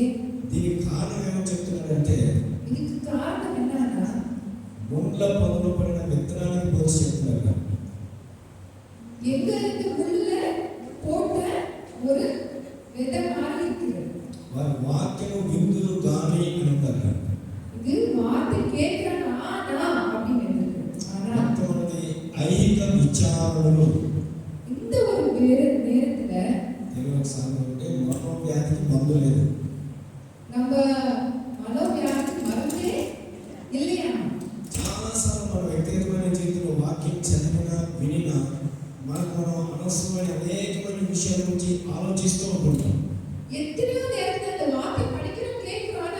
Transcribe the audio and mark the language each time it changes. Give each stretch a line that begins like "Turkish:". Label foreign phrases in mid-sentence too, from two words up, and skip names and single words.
Telugu: దీనికి కారణం ఏమో చెప్తున్నాడంటే,
Tamil: இதுக்கு காரணம் என்னன்னா,
Telugu: ముండ్ల పొదలు పడిన విత్తనానికి పోసి చెప్తున్నారు.
Tamil: எங்க இருந்து முள்ள போட்ட ஒரு விதை மாதிரி இருக்குது.
Telugu: వారి వాక్యము విందులు గాని అని అంటారు.
Tamil: இது வார்த்தை கேட்கிறானா அப்படின்னு இருக்கு. ஆனா
Telugu: కొంతమంది ఐహిక విచారణలు,
Tamil: இந்த ஒரு நேரத்துல
Telugu: తెలుగు సామెత అంటే మనోవ్యాధికి మందు లేదు.
Tamil: நம்ம மனோவியாதி மருந்தே இல்லையா?
Telugu: చాలాసార్లు మన వ్యక్తిగతమైన జీవితంలో వాక్యం చదివినా వినినా మనకు మనం అనవసరమైన అనేకమైన విషయాల గురించి ఆలోచిస్తూ ఉంటుంటాం.
Tamil: எத்தனையோ நேரத்துல அந்த வார்த்தை படிக்கிறோம் கேட்கிறோம்,